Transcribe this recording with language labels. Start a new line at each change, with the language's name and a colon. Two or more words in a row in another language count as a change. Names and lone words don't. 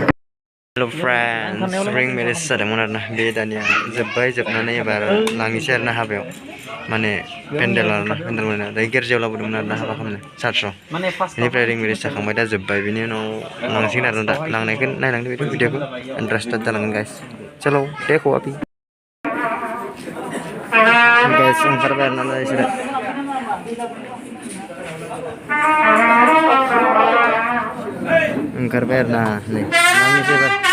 English: Hello friends, ring marriage
Bodo: जादोंमोन आरोना बे दानिया जोबनानै एबार लांनोसै आरोना हाबायाव माने पेन्डेल आरोना पेन्डेल माने दायो गिर्जायाव लाबोदोंमोन आरोना हाबा खालामनो चार्चआव बेनिफ्राय
English: ring marriage
Bodo: जाखांबाय दा जोब्बाय बेनि उनाव लांसिगोन आरोना दा लांनायखौ नायलांदो बेखौ भिडिअखौ इन्टारेस्टेड जालांगोन गाइस
Hindi: चलो देखो अभी
Bodo: गाइस ओंखारबाय आरोना बिसोरो ओंखारबाय आरोना नै लांनोसै एबार